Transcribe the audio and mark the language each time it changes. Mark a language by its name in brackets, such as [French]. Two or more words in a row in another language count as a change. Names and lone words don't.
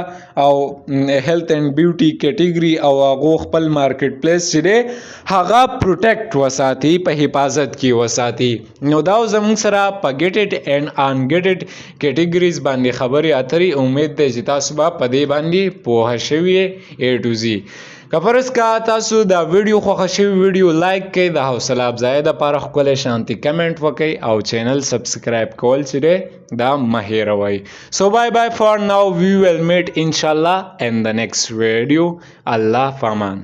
[Pashto] او [English] health and beauty category [Pashto] او هغو خپل مارکیټ پلیس چې دی هغه پروټیکټ وساتي، په حفاظت کې وساتي. نو دا زموږ سره په [English] gated and ungated categories [Pashto] باندې خبرې اترې. امید دی چې تاسو به په دې باندې پوهه شوي [English] A to Z. [Pashto] که فرض که تاسو دا ویډیو خوښه شوي ویډیو لایک کړئ، د حوصله افزایۍ دپاره ښکلی شانتي کمنټ وکړئ او چینل سبسکرایب کول چې دی دا مه هیروئ. [English] So bye bye for now. We will meet inshallah in the next video. [Arabic] Allah Faman.